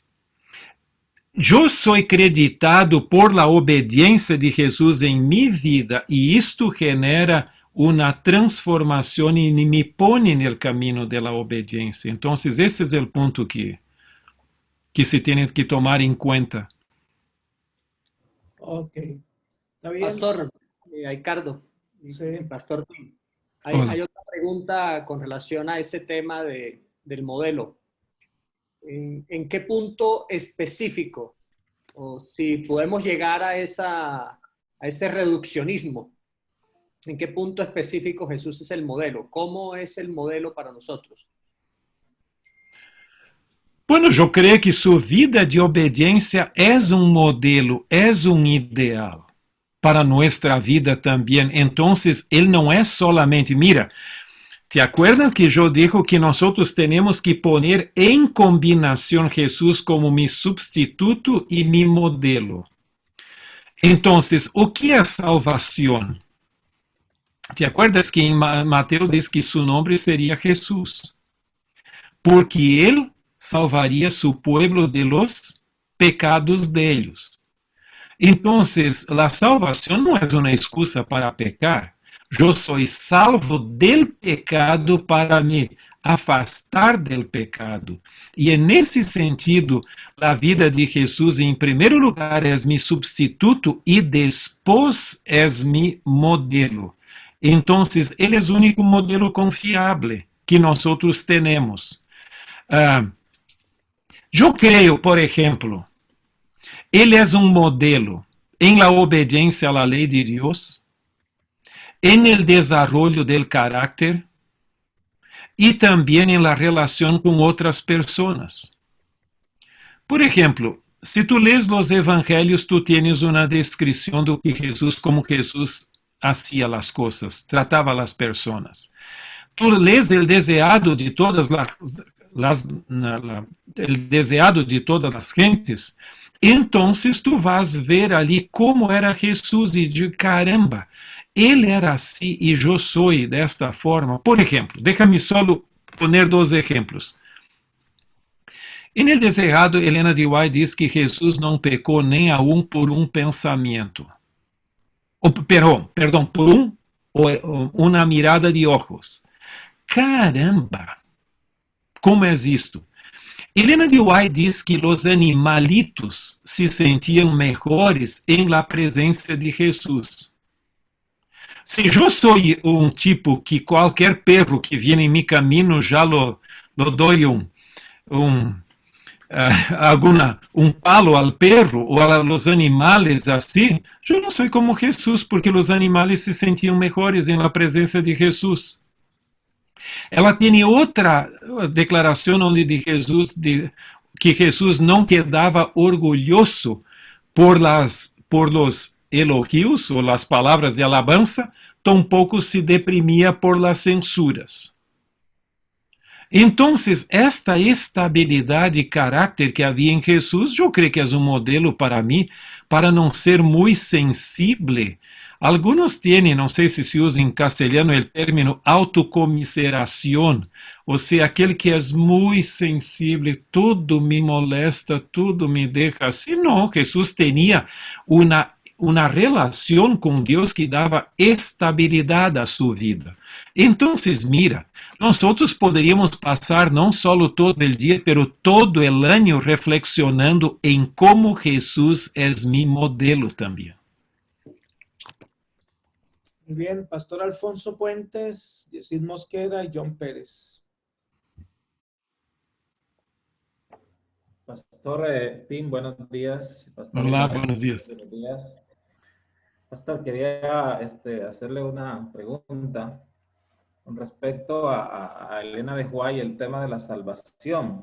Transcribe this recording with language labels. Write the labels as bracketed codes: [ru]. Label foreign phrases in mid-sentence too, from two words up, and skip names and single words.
[pt] Eu sou acreditado [es] por la [pt] obediência de Jesus em minha vida e isto genera uma transformação e me põe no caminho da obediência. Então, esse é o ponto que se tem que tomar em conta. [es] Ok. Está bien. Pastor Ricardo, sí. Pastor, hay otra pregunta con relación a ese tema del modelo. ¿En qué punto específico, o si podemos llegar a ese reduccionismo, en qué punto específico Jesús es el modelo? ¿Cómo es el modelo para nosotros? Bueno, [pt] eu creio que sua vida de obediência é modelo, é ideal para nossa vida também. Então, ele não é [es] solamente, mira, ¿te acuerdas que [pt] eu digo que nós temos que poner em combinação Jesus como mi substituto e mi modelo? Então, o que é salvação? [es] ¿Te acuerdas que [pt] em Mateus diz que seu nome seria Jesus? [es] Porque [pt] ele salvaria [es] su pueblo de los pecados de ellos. Entonces, la salvación no es una excusa para pecar. Yo soy salvo del pecado para [pt] me afastar [es] del pecado. Y en ese sentido, la vida de Jesús en primer lugar es mi sustituto y después es mi modelo. Entonces, él es el único modelo confiable que nosotros tenemos. [pt] Eu creio, por exemplo, ele é modelo em la obediência à lei de Deus, em [es] el desarrollo del carácter [pt] e também em la relação com outras pessoas. Por exemplo, se tu lês os evangelhos, tu tens uma descrição do que Jesus, como Jesus hacía as coisas, tratava as pessoas. Tu lês o deseado de todas [es] el deseado de todas [pt] as gentes, então tu vas ver ali como era Jesus e de caramba, ele era assim e eu sou desta forma. Por exemplo, [es] déjame solo poner [pt] dois exemplos. [es] En el deseado, [pt] Helena de White diz que Jesus não pecou nem aún por pensamento. Perdão, por uma [es] mirada de ojos. [pt] Caramba! Como é isto? Helena de White diz que os animalitos se sentiam melhores em la presença de Jesus. Se eu sou um tipo que qualquer perro [es] que viene [pt] em meu caminho já [es] lo doy [pt] um palo ao perro ou [es] a los animales [pt] assim, eu não sou como Jesus, porque os animales se sentiam melhores em la presença de Jesus. Ela tem outra declaração onde que Jesus não quedava orgulhoso [es] por los elogios [pt] ou as palavras de alabanza, tampouco se deprimia por [es] las censuras. [pt] Então, esta estabilidade de caráter que havia em Jesus, eu creio que é um modelo para mim, para não ser muito sensível. [es] Algunos tienen, [pt] não sei se usa em castelhano o término autocomiseração, ou seja, aquele que é muito sensível, tudo me molesta, tudo me deixa assim. Não, Jesus tinha uma relação com Deus que dava estabilidade à sua vida. Então, mira, nós poderíamos passar não só todo o dia, pero todo o ano reflexionando em como Jesus é meu modelo também. [es] Muy bien, Pastor Alfonso Puentes, Yesid Mosquera y John Pérez. Pastor Tim, buenos días. Pastor, Hola, buenos días. Buenos días. Pastor, quería hacerle una pregunta con respecto a Elena de White, el tema de la salvación.